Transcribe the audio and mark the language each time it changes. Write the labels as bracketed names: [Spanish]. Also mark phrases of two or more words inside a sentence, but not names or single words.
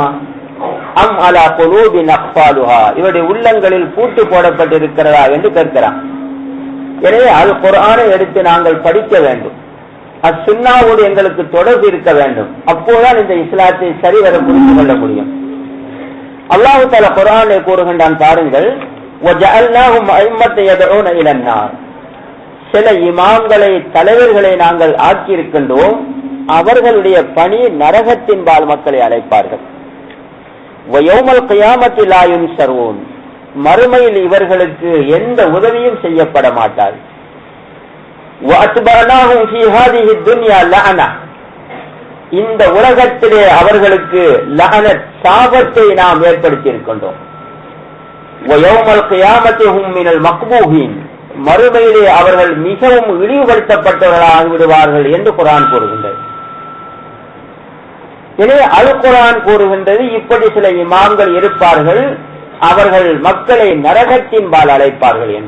[Arabic] أم على قلوب أقفالها, [Tamil] இவருடைய உள்ளங்களில் பூட்டு போடப்பட்டிருக்கிறதா என்று கேட்கிறான். எனவே அல் குர்ஆனை எடுத்து நாங்கள் படிக்க வேண்டும். அசுன்னாவோடு எங்களுக்கு தொடர்பு இருக்க வேண்டும். அப்போதான் இந்த இஸ்லாத்தை சரிவர புரிந்து கொள்ள முடியும். அல்லாஹ் தஆலா குர்ஆனில் கூறுகின்றான் பாருங்கள், [Arabic] وَجَعَلْنَاهُمْ أَئِمَّةً يَدْعُونَ إِلَى النَّارِ, [Tamil] சில இமாம்களை, தலைவர்களை நாங்கள் ஆக்கியிருக்கின்றோம். அவர்களுடைய பணி நரகத்தின்பால் மக்களை அழைப்பார்கள். [Arabic] وَيَوْمَ الْقِيَامَةِ لَا يُنْصَرُونَ, [Tamil] மறுமையில் இவர்களுக்கு எந்த உதவியும் செய்யப்பட மாட்டார். [Arabic] وَأَتْبَعْنَاهُمْ فِي هَذِهِ الدُّنْيَا لَعْنَةً, [Tamil] இந்த உலகத்திலே அவர்களுக்கு லஅனத் சாபத்தை நாம் ஏற்படுத்தி இருக்கின்றோம். [Arabic] ويوم القيامة هم من المقبوحين, [Tamil] மறுமையிலே அவர்கள் மிகவும் இழிவுபடுத்தப்பட்டவர்களாகி விடுவார்கள் என்று குர்ஆன் கூறுகின்றது. எனவே அல் குர்ஆன் கூறுகின்றது இப்படி சில இமாம்கள் இருப்பார்கள், அவர்கள் மக்களை நரகத்தின்பால் அழைப்பார்கள் என்று.